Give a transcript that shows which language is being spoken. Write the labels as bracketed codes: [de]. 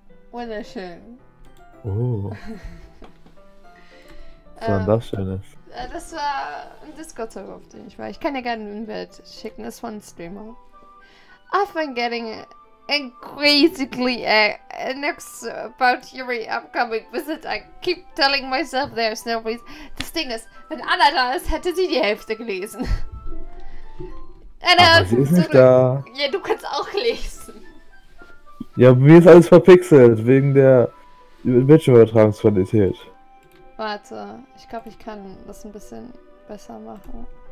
[de] Wunderschön. Oh. Was war denn das Schönes? Das war ein Discord-Server, auf den ich war. Ich kann dir gerne ein Bild schicken. Das ist von einem Streamer. [en] I've been getting increasingly next about Yuri upcoming visit. I keep telling myself there's no reason. [de] Das Ding ist, wenn Anna da ist, hätte sie die Hälfte gelesen. Aber sie ist nicht da. Ja, du kannst auch lesen. Ja, mir ist alles verpixelt, wegen der Bildschirmübertragungsqualität. Warte, ich glaube, ich kann das ein bisschen besser machen.